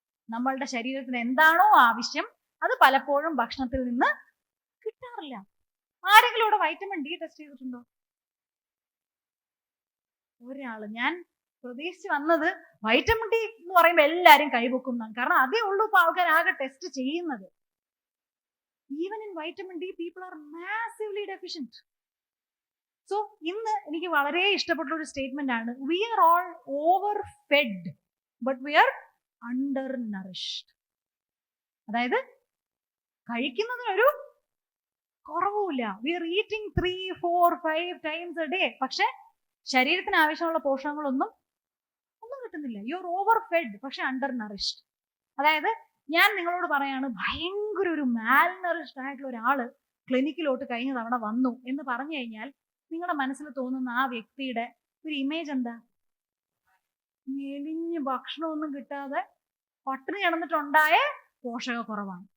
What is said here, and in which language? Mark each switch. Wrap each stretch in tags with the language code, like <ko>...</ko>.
<ml>നമ്മളുടെ ശരീരത്തിന് എന്താണോ ആവശ്യം അത് പലപ്പോഴും ഭക്ഷണത്തിൽ നിന്ന് കിട്ടാറില്ല. ആരെങ്കിലും ഇവിടെ വൈറ്റമിൻ ഡി ടെസ്റ്റ് ചെയ്തിട്ടുണ്ടോ? ഒരാള്. ഞാൻ പ്രതീക്ഷിച്ച് വന്നത് വൈറ്റമിൻ ഡി എന്ന് പറയുമ്പോൾ എല്ലാരും കൈപൊക്കുന്നതാണ്. കാരണം അതേ ഉള്ളൂ ഇപ്പൊ ആൾക്കാർ ആകെ ടെസ്റ്റ് ചെയ്യുന്നത്.</ml> <en>Even in vitamin D, people are massively deficient. So,</en> <ml>ഇന്ന് എനിക്ക് വളരെ ഇഷ്ടപ്പെട്ട ഒരു സ്റ്റേറ്റ്മെന്റ് ആണ്,</ml> <en>we are all overfed, but we are undernourished.</en> <ml>അതായത് കഴിക്കുന്നതിനൊരു കുറവുമില്ല.</ml> <en>We are eating 3, 4, 5 times a day.</en> <ml>പക്ഷെ ശരീരത്തിന് ആവശ്യമുള്ള പോഷകങ്ങളൊന്നും കിട്ടുന്നില്ല.</ml> <en>You are overfed,</en> <ml>പക്ഷെ</ml> <en>undernourished.</en> <ml>അതായത് ഞാൻ നിങ്ങളോട് പറയാണ്, ഭയങ്കര ഒരു മാൽനറിഷ്ഡ് ആയിട്ടുള്ള ഒരാള് ക്ലിനിക്കിലോട്ട് കഴിഞ്ഞ തവണ വന്നു എന്ന് പറഞ്ഞു കഴിഞ്ഞാൽ നിങ്ങളുടെ മനസ്സിൽ തോന്നുന്ന ആ വ്യക്തിയുടെ ഒരു ഇമേജ് എന്താ? മെലിഞ്ഞ് ഭക്ഷണമൊന്നും കിട്ടാതെ പട്ടിണി കിടന്നിട്ടുണ്ടായ പോഷകക്കുറവാണ്.</ml>